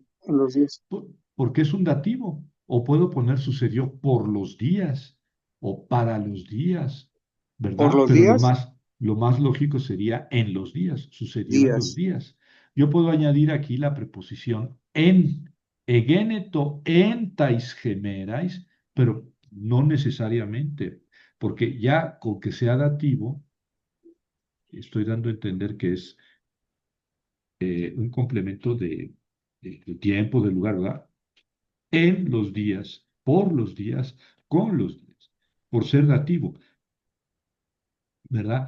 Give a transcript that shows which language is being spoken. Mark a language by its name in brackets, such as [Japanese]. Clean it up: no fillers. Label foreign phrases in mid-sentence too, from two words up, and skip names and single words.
[Spanish] En los días. Porque es un dativo. O puedo poner sucedió por los días o para los días, Por ¿verdad? los Pero días, lo más lógico sería en los días, sucedió en los días. días. Yo puedo añadir aquí la preposición en, [Greek] εγένετο εν ταις ημέραις, [Spanish] pero no necesariamente, porque ya con que sea dativo, estoy dando a entender que es un complemento de tiempo, de lugar, ¿verdad? En los días, por los días, con los días, por ser dativo, ¿verdad?